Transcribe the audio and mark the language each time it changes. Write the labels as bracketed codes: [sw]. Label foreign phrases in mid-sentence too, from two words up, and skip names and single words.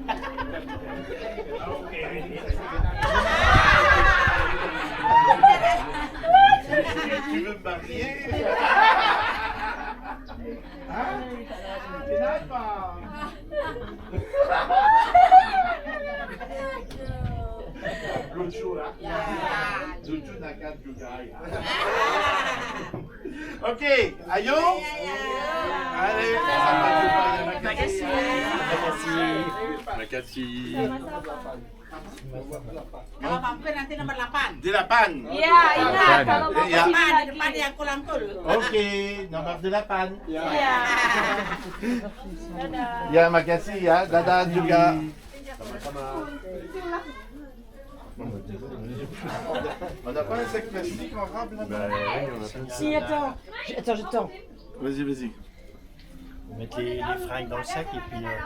[fr] Tu veux me marier? Hein? [id] Kenapa? Lucu lah. Lucu nakal juga ya. Oke, ayo. Allez, sampai jumpa ya. Makasih. Kalau mampir nanti nomor 8. Di 8. Iya, ingat kalau mau Iya. Depan, di depan yang kulangkul. Oke, nomor 8. Iya. Ya, makasih ya. Dadah juga. [fr] On n'a pas un sac plastique en rab là-bas? Si, attends. J'attends. Vas-y, vas-y. On met les fringues dans le sac et puis.